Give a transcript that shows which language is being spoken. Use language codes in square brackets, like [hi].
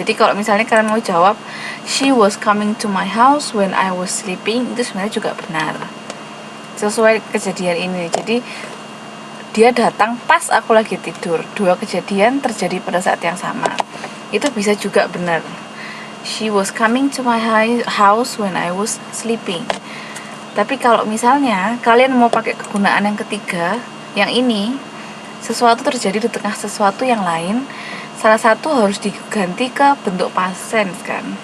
[id] Jadi kalau misalnya kalian mau jawab [en] she was coming to my house when I was sleeping, [id] itu sebenarnya juga benar sesuai kejadian ini. Jadi dia datang pas aku lagi tidur. Dua kejadian terjadi pada saat yang sama, itu bisa juga benar. [en] She was coming to my house when I was sleeping. [id] Tapi kalau misalnya kalian mau pakai kegunaan yang ketiga, yang ini sesuatu terjadi di tengah sesuatu yang lain, salah satu harus diganti ke bentuk past tense kan.